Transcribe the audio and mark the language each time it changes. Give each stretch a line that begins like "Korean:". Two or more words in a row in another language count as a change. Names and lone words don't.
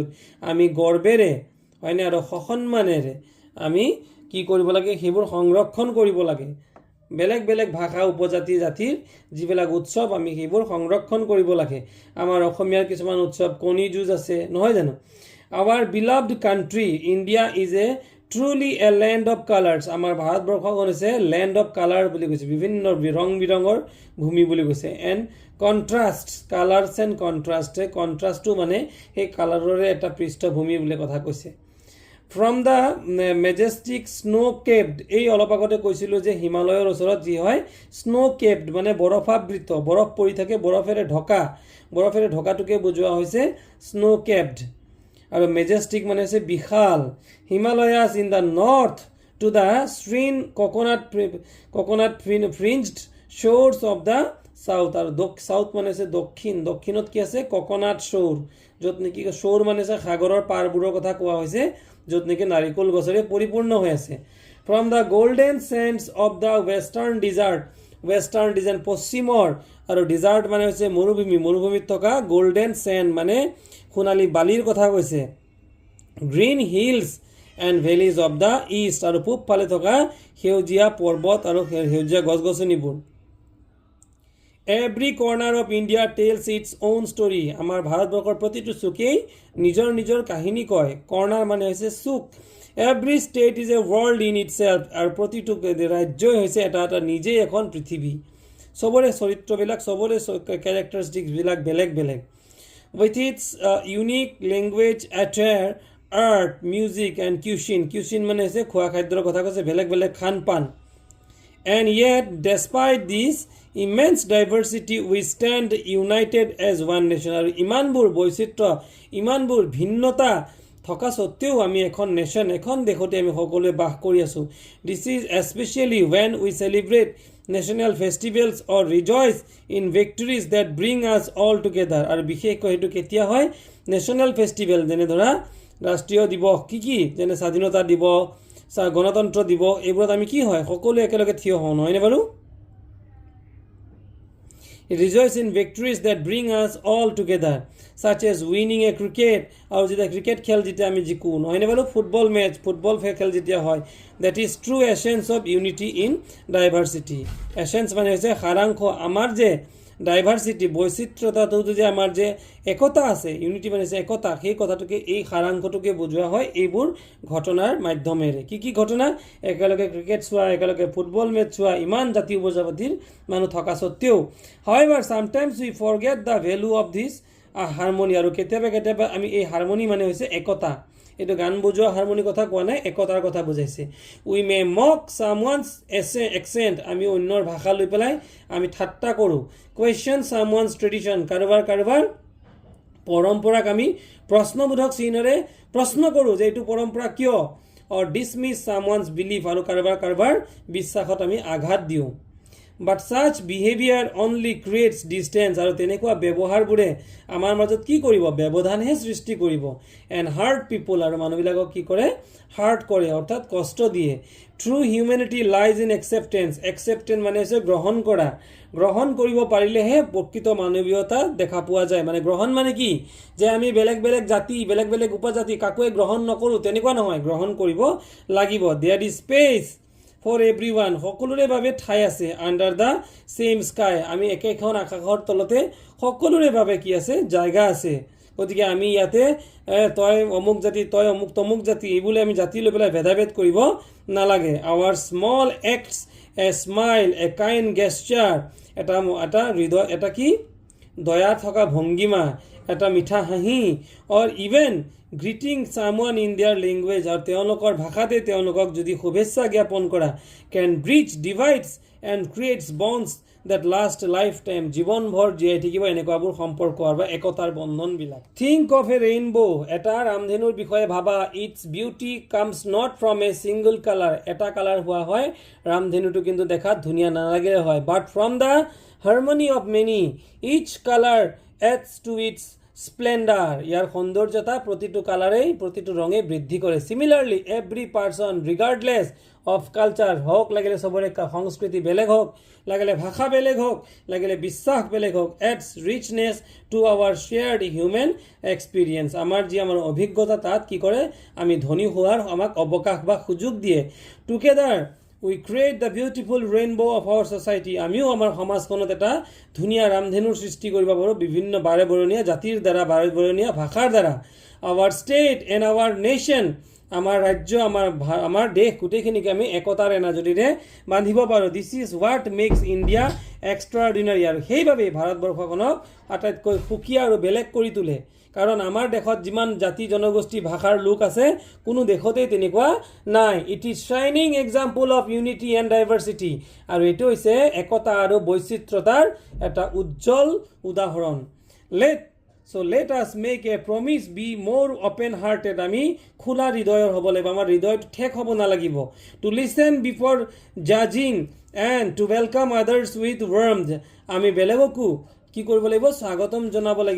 Assamese: আমি গৰ্বেৰে হয়নে আৰু সন্মানেৰে আমি কি কৰিব লাগে সেইবোৰ সংৰক্ষণ কৰিব লাগে বেলেগ বেলেগ ভাষা উপজাতি জাতিৰ যিবিলাক উৎসৱ আমি সেইবোৰ সংৰক্ষণ কৰিব লাগে আমাৰ অসমীয়াৰ কিছুমান উৎসৱ কণী যুঁজ আছে নহয় জানো
English: our beloved country India is a truly a land of colors
Assamese: আমাৰ ভাৰতবৰ্ষখন হৈছে
English: land of color
Assamese: বুলি কৈছে বিভিন্ন ৰং বিৰঙৰ ভূমি বুলি কৈছে
English: and contrasts colors and contrast
Assamese: টো মানে সেই কালাৰৰে এটা পৃষ্ঠভূমি বুলি কথা কৈছে
English: from the majestic snow capped
Assamese: এই অলপ আগতে কৈছিলো যে হিমালয়ৰ ওচৰত যি হয়
English: snow capped
Assamese: মানে বৰফাবৃত বৰফ পৰি থাকে বৰফেৰে ঢকাটোকে বুজোৱা হৈছে
English: snow capped
Assamese: আৰু মেজেষ্টিক মানে হৈছে বিশাল
English: Himalayas in the north to the green coconut fringed shores of the south
Assamese: আৰু সাউথ মানে হৈছে দক্ষিণত কি আছে
English: coconut shore
Assamese: য'ত নেকি shore মানে হৈছে সাগৰৰ পাৰবোৰৰ কথা কোৱা হৈছে য'ত নেকি নাৰিকল গছৰে পৰিপূৰ্ণ হৈ আছে
English: from the golden sands of the western desert
Assamese: পশ্চিমৰ আৰু ডিজাৰ্ট মানে হৈছে মৰুভূমিত থকা
English: golden sand
Assamese: মানে সোণালী বালিৰ কথা কৈছে
English: green hills and valleys of the east
Assamese: আৰু পূব ফালে থকা সেউজীয়া পৰ্বত আৰু সেউজীয়া গছগছনিবোৰ
English: every corner of India tells its own story
Assamese: আমাৰ ভাৰতবৰ্ষৰ প্ৰতিটো চুকেই নিজৰ কাহিনী কয় কৰ্নাৰ মানে হৈছে চুক
English: every state is a world in itself
Assamese: আৰু প্ৰতিটো ৰাজ্যই হৈছে এটা নিজেই এখন পৃথিৱী চবৰে চৰিত্ৰবিলাক চবৰে কেৰেক্টাৰিষ্টিকছবিলাক বেলেগ বেলেগ
English: with its unique language attire art music and cuisine
Assamese: মানে হৈছে খোৱা খাদ্যৰ কথা কৈছে বেলেগ বেলেগ খানপান
English: and yet despite this immense diversity we stand united as one nation
Assamese: আৰু ইমানবোৰ বৈচিত্ৰ্য ইমানবোৰ ভিন্নতা থকা সত্ত্বেও আমি এখন নেশ্যন এখন দেশতে আমি সকলোৱে বাস কৰি আছো
English: this is especially when we celebrate national festivals or rejoice in victories that bring us all together
Assamese: আৰু বিশেষকৈ হেতু কেতিয়া হয়
English: national festival
Assamese: যেনে ধৰা ৰাষ্ট্ৰীয় দিৱস কি যেনে স্বাধীনতা দিৱস গণতন্ত্ৰ দিৱস এইবোৰত আমি কি হয় সকলো একেলগে থিয় হওঁ নহয়নে বাৰু
English: rejoice in victories that bring us all together such as winning a cricket
Assamese: আৰু যেতিয়া ক্ৰিকেট খেল যেতিয়া আমি জিকো নহয়নে বাৰু ফুটবল খেল যেতিয়া হয়
English: that is true essence of unity in diversity
Assamese: essence মানে হৈছে সাৰাংশ আমাৰ যে ডাইভাৰ্সিটি বৈচিত্ৰ্যতাটো যে আমাৰ যে একতা আছে ইউনিটি মানে হৈছে একতা সেই কথাটোকে এই সাৰাংশটোকে বুজোৱা হয় এইবোৰ ঘটনাৰ মাধ্যমেৰে কি ঘটনা একেলগে ক্ৰিকেট চোৱা একেলগে ফুটবল মেচ চোৱা ইমান জাতি উপজাতিৰ মানুহ থকা সত্ত্বেও
English: however sometimes we forget the value of this harmony
Assamese: আৰু কেতিয়াবা আমি এই হাৰমনি মানে হৈছে একতা এটো গান বুজোৱা হাৰমনি কথা কোৱা নাই একতাৰ কথা বুজাইছে
English: we may mock someone's accent
Assamese: আমি অন্যৰ ভাষা লৈ পেলাই আমি ঠাট্টা কৰো
English: question someone's tradition
Assamese: কাৰোবাৰ পৰম্পৰাক আমি প্ৰশ্নবোধক চিহ্নৰে প্ৰশ্ন কৰো যে এইটো পৰম্পৰা কিয়
English: or dismiss someone's belief
Assamese: আৰু কাৰোবাৰ বিশ্বাসত আমি আঘাত দিওঁ
English: but such behavior only creates distance
Assamese: আৰু তেনেকুৱা ব্যৱহাৰবোৰে আমাৰ মাজত কি কৰিব ব্যৱধানহে সৃষ্টি কৰিব
English: and hurt people
Assamese: আৰু মানুহবিলাকক কি কৰে hurt কৰে অৰ্থাৎ কষ্ট দিয়ে
English: true humanity lies in acceptance
Assamese: মানে হৈছে গ্ৰহণ কৰিব পাৰিলেহে প্ৰকৃত মানৱীয়তা দেখা পোৱা যায় মানে গ্ৰহণ মানে কি যে আমি বেলেগ জাতি বেলেগ উপজাতি কাকোৱে গ্ৰহণ নকৰো তেনেকুৱা নহয় গ্ৰহণ কৰিব লাগিব
English: there is space for everyone
Assamese: সকলোৰে বাবে ঠাই আছে
English: under the same sky
Assamese: আমি একেখন আকাশৰ তলতে সকলোৰে বাবে কি আছে জায়গা আছে গতিকে আমি ইয়াতে তই অমুক জাতি তই অমুক তমুক জাতি এইবুলে আমি জাতি লৈ পেলাই ভেদাভেদ কৰিব নালাগে
English: our small acts a smile, a kind gesture,
Assamese: এটা হৃদয় এটা কি দয়া থকা ভংগিমা, এটা মিঠা হাঁহি,
English: or even greeting someone in their language,
Assamese: আৰু তেওঁলোকৰ ভাষাতে তেওঁলোকক যদি শুভেচ্ছা জ্ঞাপন কৰা,
English: can bridge divides and creates bonds that last lifetime,
Assamese: জীৱনভৰ জীয়াই থাকিব এনেকুৱাবোৰ সম্পৰ্ক আৰু একতাৰ বন্ধনবিলাক।
English: Think of a rainbow,
Assamese: এটা ৰামধেনুৰ বিষয়ে ভাবা,
English: its beauty comes not from a single color,
Assamese: এটা কালাৰ হোৱা হয় ৰামধেনুটো কিন্তু দেখাত ধুনীয়া নালাগিলে হয়,
English: but from the harmony of many, each color adds to its splendor,
Assamese: ইয়াৰ সৌন্দৰ্যতা প্ৰতিটো কালাৰেই প্ৰতিটো ৰঙে বৃদ্ধি কৰে।
English: Similarly, every person regardless of culture,
Assamese: হোক লাগিলে সবৰে সংস্কৃতি বেলেগ হোক, লাগিলে ভাষা বেলেগ হোক, লাগিলে বিশ্বাস বেলেগ হোক,
English: adds richness to our shared human experience,
Assamese: আমাৰ অভিজ্ঞতা তাত কি কৰে আমি ধনী হোৱাৰ আমাক অৱকাশ বা সুযোগ দিয়ে।
English: Together we create the beautiful rainbow of our society,
Assamese: আমিও আমাৰ সমাজখনত এটা ধুনীয়া ৰামধেনুৰ সৃষ্টি কৰিব পাৰোঁ বিভিন্ন বাৰে বৰণীয়া জাতিৰ দ্বাৰা, বাৰে বৰণীয়া ভাষাৰ দ্বাৰা।
English: Our state and our nation,
Assamese: আমাৰ ৰাজ্য, আমাৰ দেশ গোটেইখিনিকে আমি একতাৰ এনাজৰীৰে বান্ধিব পাৰোঁ।
English: This is what makes India extraordinary,
Assamese: আৰু সেইবাবে ভাৰতবৰ্ষখনক আটাইতকৈ সুকীয়া আৰু বেলেগ কৰি তোলে, কাৰণ আমাৰ দেশত যিমান জাতি জনগোষ্ঠী ভাষাৰ লোক আছে কোনো দেশতেই তেনেকুৱা নাই।
English: It is shining example of unity and diversity,
Assamese: আৰু এইটো হৈছে একতা আৰু বৈচিত্ৰতাৰ এটা উজ্জ্বল উদাহৰণ।
English: Let us make a promise, be more open hearted,
Assamese: আমি খোলা হৃদয়ৰ হ'ব লাগিব, আমাৰ হৃদয়টো ঠেক হ'ব নালাগিব।
English: To listen before judging and to welcome others with warmth,
Assamese: আমি বেলেগকো কি কৰিব লাগিব স্বাগতম জনাব লাগিব।